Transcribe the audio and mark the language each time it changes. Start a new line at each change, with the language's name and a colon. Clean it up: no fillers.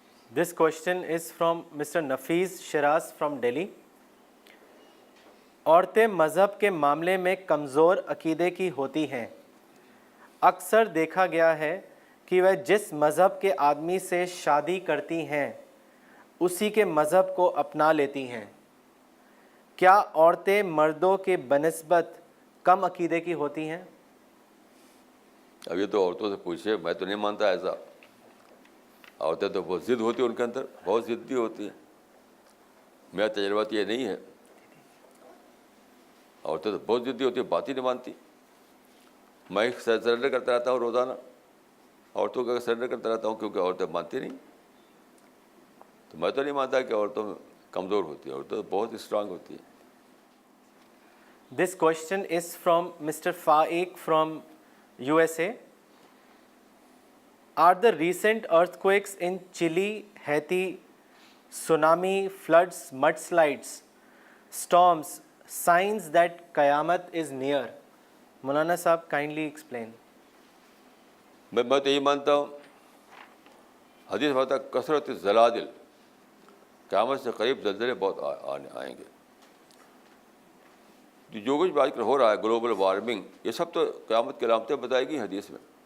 English: This question is from Mr. Nafiz Shiraz from Delhi.
Urdu: عورتیں مذہب کے معاملے میں کمزور عقیدے کی ہوتی ہیں. اکثر دیکھا گیا ہے کہ وہ جس مذہب کے آدمی سے شادی کرتی ہیں اسی کے مذہب کو اپنا لیتی ہیں. کیا عورتیں مردوں کے بنسبت کم عقیدے کی ہوتی ہیں؟ اب یہ تو عورتوں سے پوچھے, میں تو نہیں مانتا ایسا. عورتیں تو بہت ضد ہوتی ہیں, ان کے اندر بہت ضدی ہوتی ہیں. میرا تجربہ تو یہ نہیں ہے. عورتیں تو بہت ضدی ہوتی ہیں, بات ہی نہیں مانتی. میں سرنڈر کرتا رہتا ہوں روزانہ, عورتوں کا سرنڈر کرتا رہتا ہوں کیونکہ عورتیں مانتی نہیں. تو میں تو نہیں مانتا کہ عورتوں میں کمزور ہوتی ہے, عورتیں تو بہت اسٹرانگ ہوتی ہیں.
English: This question is from Mr. Faiq from USA. Are the recent earthquakes in Chile, Haiti, tsunami, floods, mudslides, storms, signs that Qayamat is near? Maulana Sahab, kindly explain.
Urdu: میں تو یہی مانتا ہوں, حدیث میں آتا ہے کثرت الزلازل, قیامت سے قریب زلزلے بہت آئیں گے. جو کچھ بھی آج کل ہو رہا ہے, گلوبل وارمنگ, یہ سب تو قیامت کی علامتیں بتائی گئی حدیث میں.